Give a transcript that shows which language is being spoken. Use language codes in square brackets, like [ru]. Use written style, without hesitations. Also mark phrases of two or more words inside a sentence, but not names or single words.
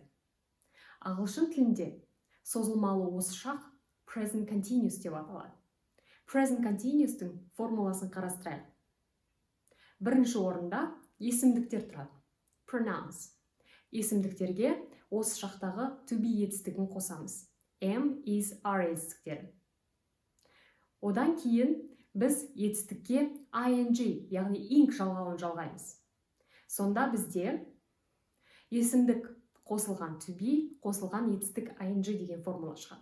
[kk] Ағылшын тілінде созылмалы осы шақ [en] present continuous [kk] деп аталады. [en] Present continuous'тың [kk] формуласын қарастырайық. Бірінші орында есімдіктер тұрады. Pronouns. Есімдіктерге осы шақтағы [en] to be [kk] етістігін қосамыз. [en] Am, is, are [kk] етістіктері. Одан кейін біз етістікке ing, яғни ing жалғауын жалғаймыз. Сонда бізде есімдік қосылған [en] to be, [kk] қосылған етістік ing деген формула шығады.